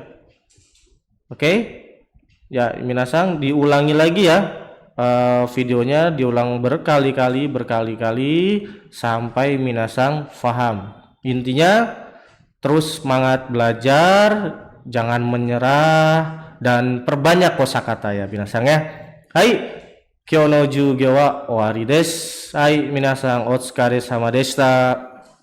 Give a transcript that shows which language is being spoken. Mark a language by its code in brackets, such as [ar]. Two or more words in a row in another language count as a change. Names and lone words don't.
[id] Oke, ya minasang diulangi lagi ya, videonya diulang berkali-kali sampai minasang paham. Intinya terus semangat belajar, jangan menyerah, dan perbanyak kosakata ya minasang ya. [ja] Hai, 今日の授業は終わりです. はい皆さん、お疲れ様でした.